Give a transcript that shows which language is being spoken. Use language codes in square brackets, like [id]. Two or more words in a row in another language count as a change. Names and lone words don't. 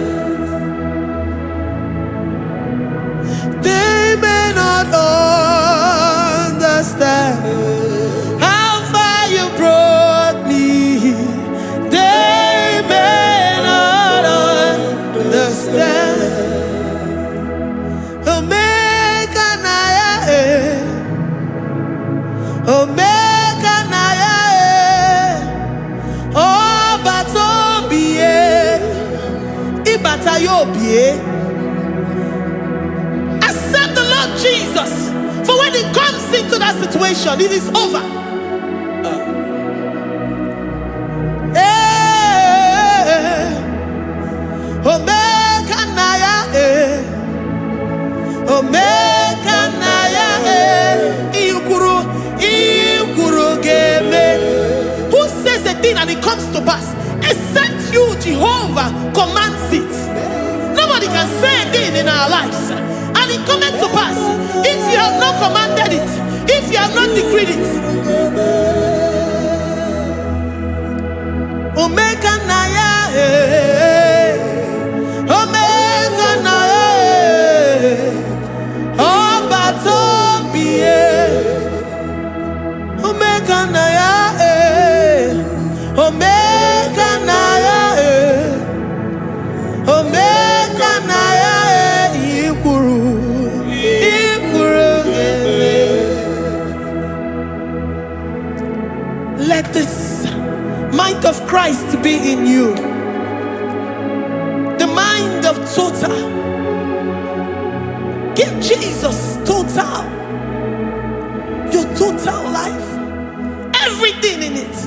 [en] They may not understand how far you brought me. They may not understand. [ig] Omeka naya, Omeka naya, oh batobie, ibatayobie. [en] Accept the Lord Jesus, for when He comes into that situation, it is over. [ig] Omeka naya, Omeka naya, iukuru ge. [en] and it comes to pass. Except you, Jehovah, commands it. Nobody can say a thing in our lives and it comes to pass. If you have not commanded it, if you have not decreed it. [ig] Omega Naya, Omega Naya, Obatobie, Omega Naya, Omega Naya, Omega Naya, Ikuru, Ikuru. [en] Let this mind of Christ be in you. The mind of total. Give Jesus total. Your total life. Everything in it.